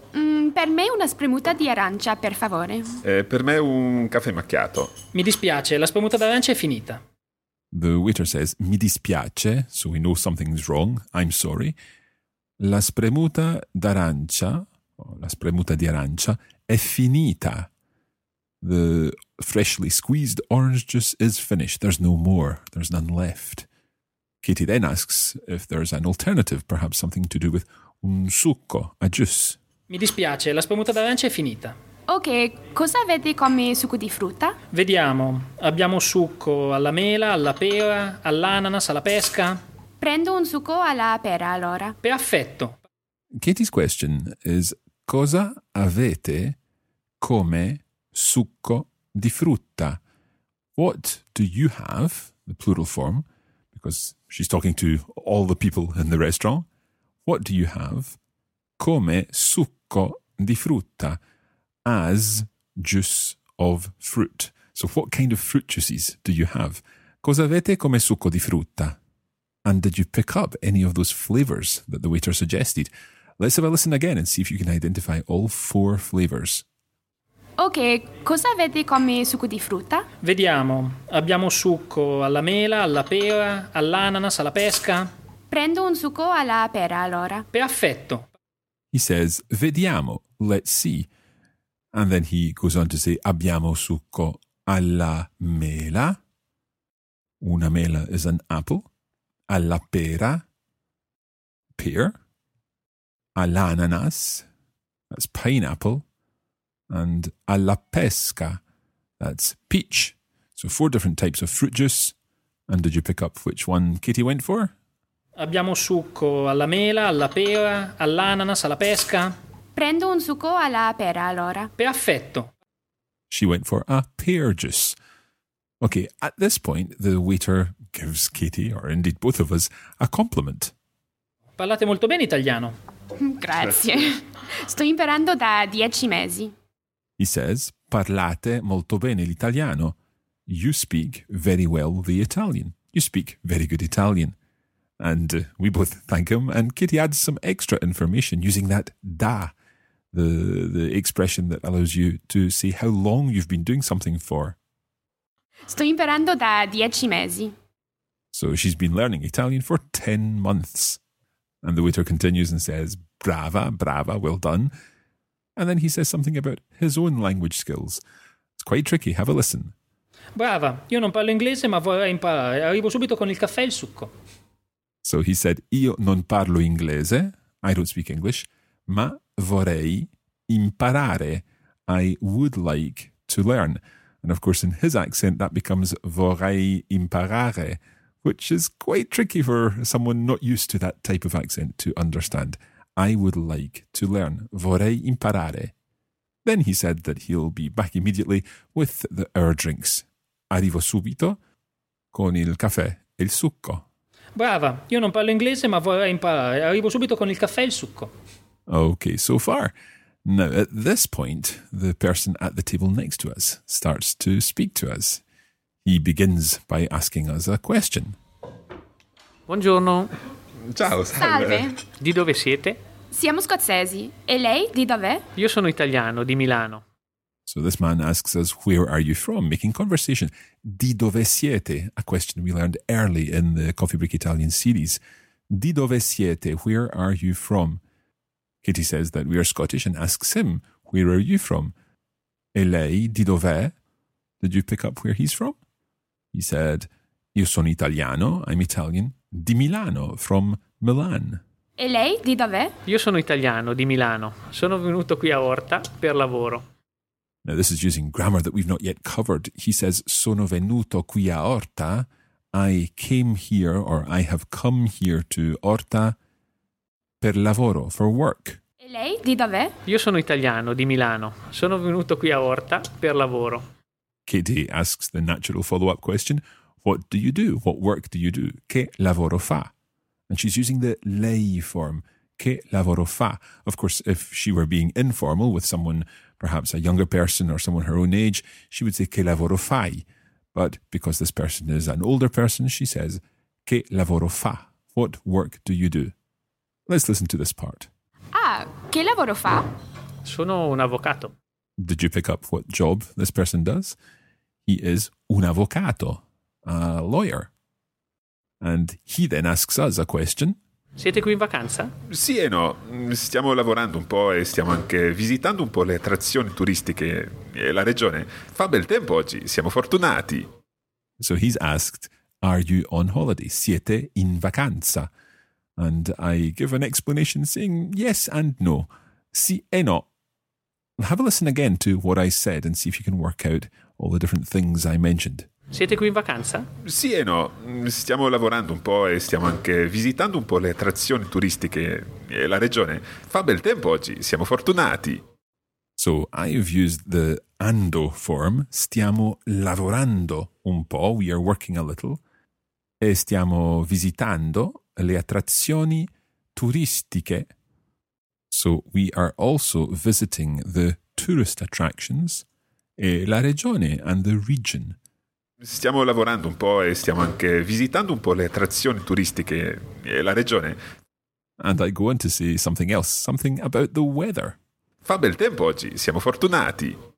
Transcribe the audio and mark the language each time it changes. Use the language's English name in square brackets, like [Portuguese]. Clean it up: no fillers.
[Italian] Per me una spremuta di arancia, per favore. Per me un caffè macchiato. Mi dispiace, la spremuta d'arancia è finita. [English] The waiter says, [Italian] mi dispiace, [English] so we know something's wrong, I'm sorry. [Italian] La spremuta d'arancia... La spremuta di arancia è finita. [English] The freshly squeezed orange juice is finished. There's no more. There's none left. Katie then asks if there's an alternative, perhaps something to do with [Italian] un succo, [English] a juice. [Italian] Mi dispiace, la spremuta d'arancia è finita. Ok, cosa avete come succo di frutta? Vediamo. Abbiamo succo alla mela, alla pera, all'ananas, alla pesca. Prendo un succo alla pera, allora. Perfetto. [English] Katie's question is, [Italian] cosa avete come succo di frutta? [English] What do you have, the plural form, because she's talking to all the people in the restaurant. What do you have [Italian] come succo di frutta, [English] as juice of fruit? So what kind of fruit juices do you have? [Italian] Cosa avete come succo di frutta? [English] And did you pick up any of those flavors that the waiter suggested? Let's have a listen again and see if you can identify all four flavors. [Italian] Ok, cosa avete come succo di frutta? Vediamo. Abbiamo succo alla mela, alla pera, all'ananas, alla pesca. Prendo un succo alla pera, allora. Perfetto. [English] He says, [Italian] vediamo, [English] let's see. And then he goes on to say, [Italian] abbiamo succo alla mela. Una mela [English] is an apple. [Italian] Alla pera. [English] Pear. [Italian] All'ananas, [English] that's pineapple, and [Italian] alla pesca, [English] that's peach. So four different types of fruit juice. And did you pick up which one Katie went for? [Italian] Abbiamo succo alla mela, alla pera, all'ananas, alla pesca. Prendo un succo alla pera, allora. Perfetto. [English] She went for a pear juice. Okay, at this point, the waiter gives Katie, or indeed both of us, a compliment. [Italian] Parlate molto bene italiano. Grazie. Sto imparando da 10 mesi. [English] He says, [Italian] parlate molto bene l'italiano. [English] You speak very well the Italian. You speak very good Italian. And we both thank him, and Kitty adds some extra information using that da, the expression that allows you to see how long you've been doing something for. [Italian] Sto imparando da 10 mesi. [English] So she's been learning Italian for 10 months. And the waiter continues and says, [Italian] brava, brava, [English] well done. And then he says something about his own language skills. It's quite tricky, have a listen. [Italian] Brava, io non parlo inglese ma vorrei imparare. Arrivo subito con il caffè e il succo. [English] So he said, [Italian] io non parlo inglese, [English] I don't speak English, [Italian] ma vorrei imparare, [English] I would like to learn. And of course in his accent that becomes [Italian] vorrei imparare, [English] which is quite tricky for someone not used to that type of accent to understand. I would like to learn. [Italian] Vorrei imparare. [English] Then he said that he'll be back immediately with our drinks. [Italian] Arrivo subito con il caffè e il succo. Brava, io non parlo inglese ma vorrei imparare. Arrivo subito con il caffè e il succo. [English] Okay, so far. Now, at this point, the person at the table next to us starts to speak to us. He begins by asking us a question. [Italian] Buongiorno. Ciao, salve. Di dove siete? Siamo scozzesi. E lei, di dove? Io sono italiano, di Milano. [English] So this man asks us, where are you from? Making conversation. [Italian] Di dove siete? [English] A question we learned early in the Coffee Break Italian series. [Italian] Di dove siete? [English] Where are you from? Katie says that we are Scottish and asks him, where are you from? [Italian] E lei, di dove? [English] Did you pick up where he's from? He said, [Italian] io sono italiano, [English] I'm Italian, [Italian] di Milano, [English] from Milan. [Italian] E lei, di dove? Io sono italiano, di Milano. Sono venuto qui a Orta per lavoro. [English] Now this is using grammar that we've not yet covered. He says, [Italian] sono venuto qui a Orta. [English] I came here, or I have come here to Orta [Italian] per lavoro, [English] for work. [Italian] E lei, di dove? Io sono italiano, di Milano. Sono venuto qui a Orta per lavoro. [English] Katie asks the natural follow-up question, what do you do? What work do you do? [Italian] Che lavoro fa? [English] And she's using the lei form, [Italian] che lavoro fa? [English] Of course, if she were being informal with someone, perhaps a younger person or someone her own age, she would say [Italian] che lavoro fai. [English] But because this person is an older person, she says, [Italian] che lavoro fa? [English] What work do you do? Let's listen to this part. [Italian] Ah, che lavoro fa? Sono un avvocato. [English] Did you pick up what job this person does? He is [Italian] un avvocato, [English] a lawyer. And he then asks us a question. [Italian] Siete qui in vacanza? Sì e no. Stiamo lavorando un po' e stiamo anche visitando un po' le attrazioni turistiche e la regione. Fa bel tempo oggi, siamo fortunati. [English] So he's asked, are you on holiday? [Italian] Siete in vacanza? [English] And I give an explanation saying yes and no. [Italian] Sì e no. [English] Have a listen again to what I said and see if you can work out all the different things I mentioned. [Italian] Siete qui in vacanza? Sì e no. Stiamo lavorando un po' e stiamo anche visitando un po' le attrazioni turistiche e la regione. Fa bel tempo oggi, siamo fortunati. [English] So I've used the ando form. [Italian] Stiamo lavorando un po', [English] we are working a little. [Italian] E stiamo visitando le attrazioni turistiche. [English] So we are also visiting the tourist attractions [Italian] e la regione [English] and the region. [Italian] Stiamo lavorando un po' e stiamo anche visitando un po' le attrazioni turistiche e la regione. [English] And I go on to say something else, something about the weather. [Italian] Fa bel tempo oggi, siamo fortunati.